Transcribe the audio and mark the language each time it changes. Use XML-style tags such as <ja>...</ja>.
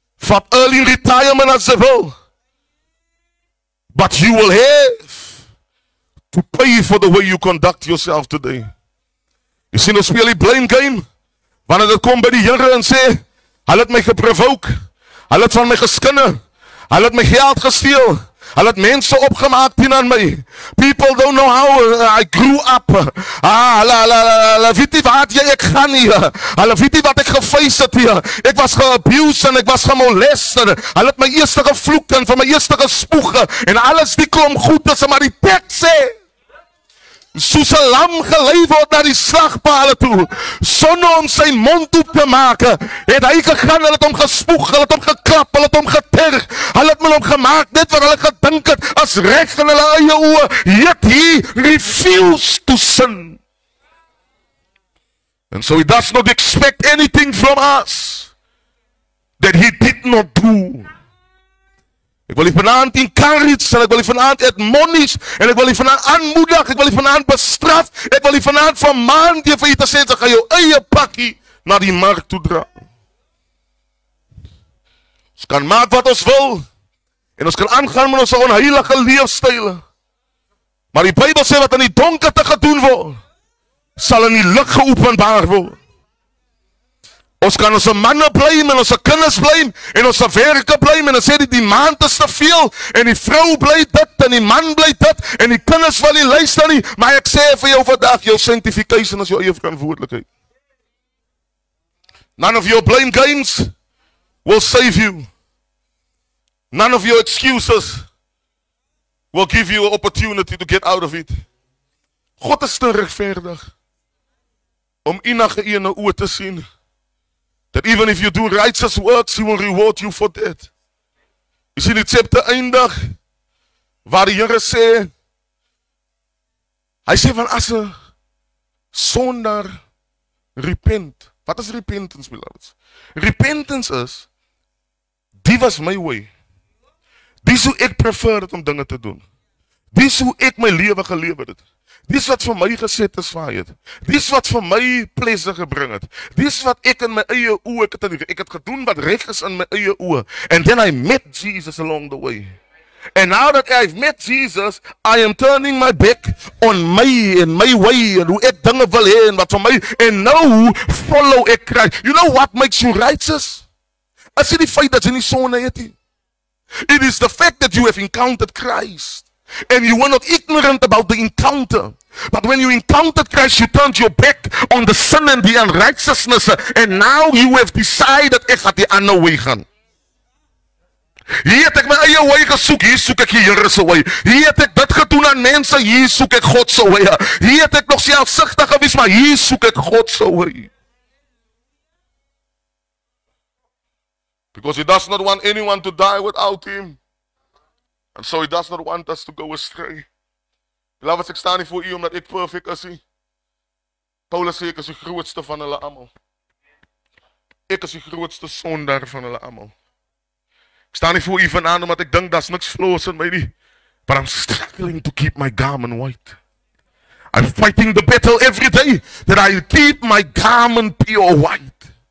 <af>Vat early retirement as jy wil.</af> <en>But you will have to pay for the way you conduct yourself today.</en> <af>Jy sien ons speel die blame game. Wanneer dit kom by die Here en sê, hulle het my geprovoke, hulle het van my geskinne, hulle het my geld gesteel, hulle het mense opgemaak teenoor my.</af> <en>People don't know how I grew up.</en> <af>Hulle weet nie wat ek gaan nie. Hulle weet nie wat ek gefeis het hier. Ek was geabused en ek was gemolesteerd. Hulle het my eerste gevloek en van my eerste gespoeg en alles die klomp goed is, maar die tekst sê, soos 'n lam gelei word na die slagpale toe, sonder om sy mond toe te maak, het hy gegaan, hulle het hom gespoeg, hulle het hom geklap, hulle het hom geterg, hulle het met hom gemaak, net wat hulle gedink het, as reg in hulle eie oë,</af> <en>yet he refused to sin. And so he does not expect anything from us that he did not do.</en> <af>Ek wil die vanaand encourage, en ek wil die vanaand admonish, en ek wil die vanaand aanmoedig, ek wil die vanaand bestraf, ek wil die vanaand vermaan die vir jy te sê, jy gaan jou eie pakkie na die markt toe dra. Ons kan maak wat ons wil, en ons kan aangaan met ons onheilige leefstyle. Maar die Bybel sê wat in die donkerte gedoen word, sal in die lig geopenbaar word. Ons kan onze mannen blame en onze kinders blame en onze werke blame en dan sê die maand is te veel en die vrou bly dit en die man bly dit en die kinders wil nie luister nie, maar ek sê vir jou vandag, jou sanctification is jou eie verantwoordelikheid.</af> <en>None of your blame games will save you. None of your excuses will give you an opportunity to get out of it.</en> <af>God is te regverdig om enige ene oor te sien.</af> <en>That even if you do righteous works, he will reward you for that.</en> <af>Jy sien die chapter eindig, waar die Here sê, hy sê van as 'n sondaar repent. Wat is repentance, beloveds? Repentance is, die was my way. Dis hoe ek prefer het om dinge te doen. Dis hoe ek my lewe gelewe het. Dis wat vir my gesatisfy het. Dis wat vir my pleasure gebring het. Dis wat ek in my eie oë ek het gedoen wat reg is in my eie oë.</af> <en>And then I met Jesus along the way. And now that I've met Jesus, I am turning my back on my and my way</en> <af>en hoe ek dinge wil hê en wat vir my</af> <en>and now follow</en> <af>ek</af> <en>Christ. You know what makes you righteous?</en> <af>As jy die feit dat jy nie sonde het nie.</af> <en>It is the fact that you have encountered Christ. And you were not ignorant about the encounter. But when you encountered Christ, you turned your back on the sin and the unrighteousness. And now you have decided,</en> <af>ek gaan die ander way gaan. Hier het ek my eie way gesoek, hier soek ek die Here se way. Hier het ek dit gedoen aan mense, hier soek ek God se way. Hier het ek nog selfsugtig gewees, maar hier soek ek God se way.</af> <en>Because he does not want anyone to die without him. And so he does not want us to go astray.</en> <af>Beloveds, ek staan nie voor u omdat ek perfect is nie. Paulus sê ek is die grootste van hulle almal. Ek is die grootste sondaar van hulle almal. Ek staan nie voor u vanaand omdat ek dink daar's niks flaws in my nie.</af> <en>But I'm struggling to keep my garment white. I'm fighting the battle every day that I keep my garment pure white.</en>